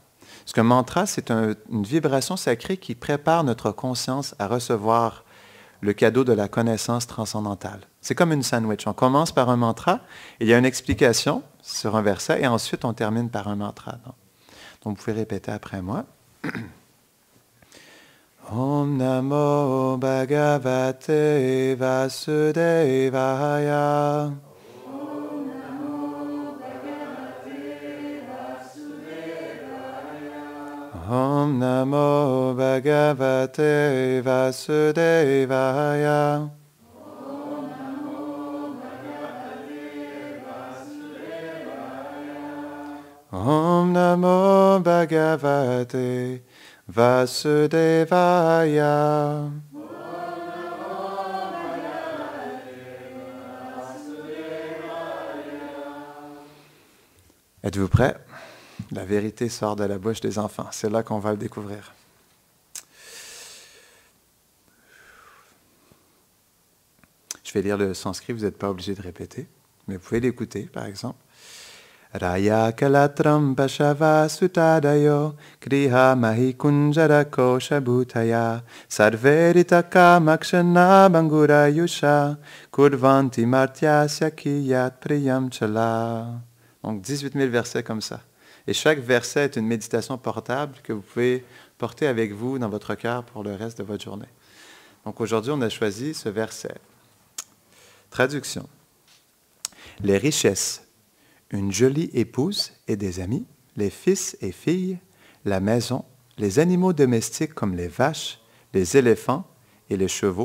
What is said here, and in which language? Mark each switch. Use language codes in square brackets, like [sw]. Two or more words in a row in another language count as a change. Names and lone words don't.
[fr] Parce qu'un mantra, c'est une vibration sacrée qui prépare notre conscience à recevoir le cadeau de la connaissance transcendantale. C'est comme une sandwich. On commence par un mantra, il y a une explication sur un verset, et ensuite on termine par un mantra. Donc vous pouvez répéter après moi. [sa] ॐ नमो भगवते वासुदेवाय. ॐ नमो भगवते वासुदेवाय. ॐ नमो भगवते वासुदेवाय. [fr] Êtes-vous prêts? La vérité sort de la bouche des enfants. C'est là qu'on va le découvrir. Je vais lire le sanskrit, vous n'êtes pas obligé de répéter, mais vous pouvez l'écouter, par exemple. [sa] राया कलत्रं पशव सुतादयो गृह मही कुञ्जर कोश भूतय सर्वेऽर्थका मक्षण भङ्गुर युषः कुर्वन्ति मर्त्यस्य कियत् प्रियं चलाः. [fr] Donc 18 000 versets comme ça. Et chaque verset est une méditation portable que vous pouvez porter avec vous dans votre cœur pour le reste de votre journée. Donc aujourd'hui, on a choisi ce verset. Traduction. Les richesses, une jolie épouse et des amis, les fils et filles, la maison, les animaux domestiques comme les vaches, les éléphants et les chevaux.